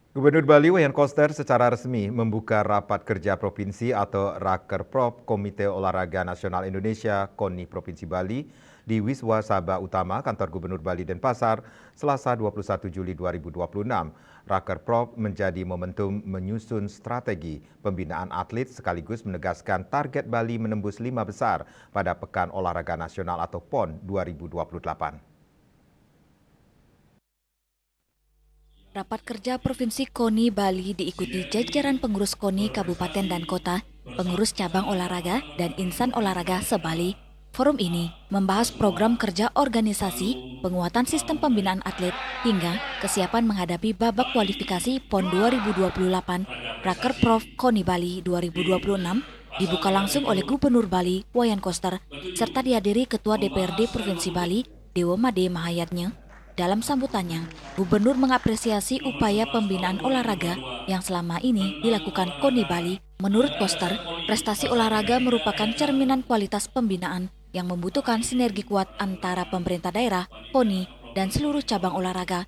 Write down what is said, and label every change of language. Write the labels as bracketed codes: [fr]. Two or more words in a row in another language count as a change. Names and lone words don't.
[id] Gubernur Bali Wayan Koster secara resmi membuka rapat kerja provinsi atau Rakerprop Komite Olahraga Nasional Indonesia KONI Provinsi Bali di Wiswa Sabha Utama Kantor Gubernur Bali Denpasar, Selasa 21 Juli 2026. Rakerprop menjadi momentum menyusun strategi pembinaan atlet sekaligus menegaskan target Bali menembus 5 besar pada Pekan Olahraga Nasional atau PON 2028. Rapat kerja Provinsi KONI Bali diikuti jajaran pengurus KONI Kabupaten dan Kota, pengurus cabang olahraga, dan insan olahraga se-Bali. Forum ini membahas program kerja organisasi, penguatan sistem pembinaan atlet, hingga kesiapan menghadapi babak kualifikasi PON 2028 Rakerprop KONI Bali 2026 dibuka langsung oleh Gubernur Bali Wayan Koster serta dihadiri Ketua DPRD Provinsi Bali Dewo Made Mahayatnya. Dalam sambutannya, Gubernur mengapresiasi upaya pembinaan olahraga yang selama ini dilakukan KONI Bali. Menurut Koster, prestasi olahraga merupakan cerminan kualitas pembinaan yang membutuhkan sinergi kuat antara pemerintah daerah, KONI, dan seluruh cabang olahraga.